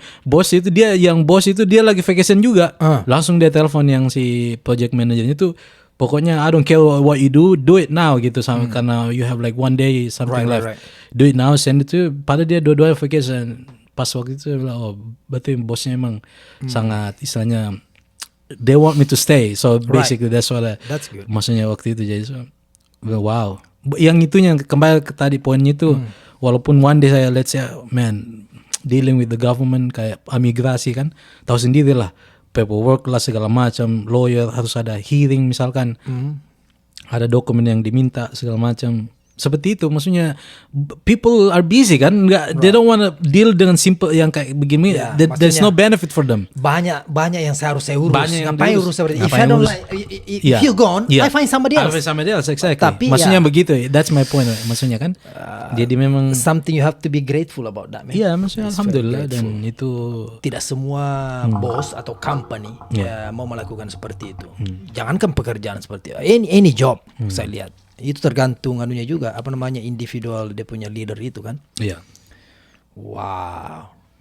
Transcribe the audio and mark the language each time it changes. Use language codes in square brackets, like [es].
[id] Bos itu dia lagi [en] vacation [id] juga. Langsung dia telepon yang si [en] project managernya [id] itu, pokoknya [en] I don't care what you do it now [id] gitu, sama karena [en] you have like one day something left. Right. Do it now, send it to. [id] Padahal dia dua-dua vacation. Pas waktu itu dia bilang, berarti bosnya emang sangat istilahnya. [en] They want me to stay, so basically that's what. That's good. [id] Maksudnya waktu itu jadi wow. Yang itunya kembali ke tadi poinnya itu, walaupun [en] one day [id] saya [en] let's say man dealing with the government [id] kayak imigrasi kan, tahu sendiri lah paperwork lah segala macam, lawyer harus ada hearing misalkan, ada dokumen yang diminta segala macam. Seperti itu, maksudnya [en] people are busy kan, they don't want to deal dengan simple [id] yang kayak begini. [en] There's no benefit for them. [id] Banyak yang saya urus. Ngapain urus seperti [en] if I don't like, if you gone, I find somebody else. [id] Exactly. Tapi maksudnya begitu. [en] That's my point. [id] Maksudnya kan. Jadi memang [en] something you have to be grateful about that, man. [id] Iya, maksudnya alhamdulillah, dan itu tidak semua bos atau company mau melakukan seperti itu. Jangankan pekerjaan seperti [en] any job, [id] saya lihat. Itu tergantung anunya juga, individual dia punya leader itu kan. Iya. Wow.